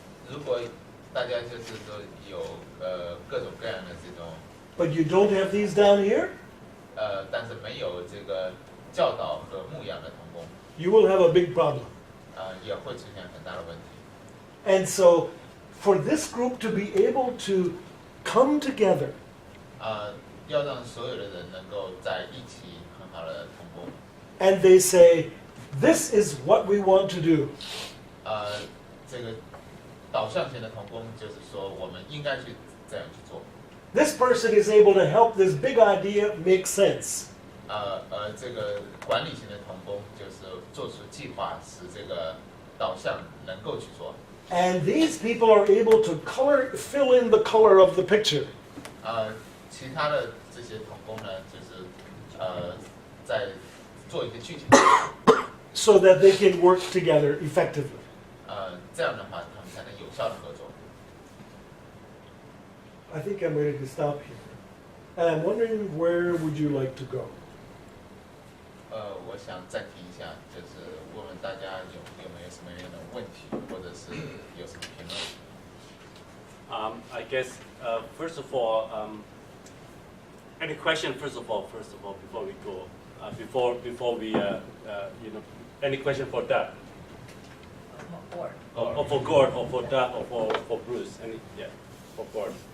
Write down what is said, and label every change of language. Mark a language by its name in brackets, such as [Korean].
[Chinese] 如果大家就是说有各种各样的这种 [English] but you don't have these down here, [Chinese] 但是没有这个教导和牧养的同工， [English] you will have a big problem. [Chinese] 也会出现很大的问题。 [English] And so for this group to be able to come together [Chinese] 要让所有的人能够在一起很好的同工。 [English] and they say, this is what we want to do. [Chinese] 这个导向型的同工就是说，我们应该去这样去做。 [English] This person is able to help this big idea make sense. [Chinese] 这个管理型的同工就是做出计划，使这个导向能够去做。 [English] And these people are able to fill in the color of the picture. [Chinese] 其他的这些同工呢，就是在做一个具体的， [English] so that they can work together effectively. [Chinese] 这样的话，他们才能有效的合作。 [English] I think I'm ready to stop here. And I'm wondering, where would you like to go? [Chinese] 我想暂停一下，就是问问大家有没有什么样的问题，或者是有什么评论。 [English] I guess first of all, any question? First of all, before we go, before we any question for Doug? Or for Gord, or for Doug, or for Bruce? For Gord.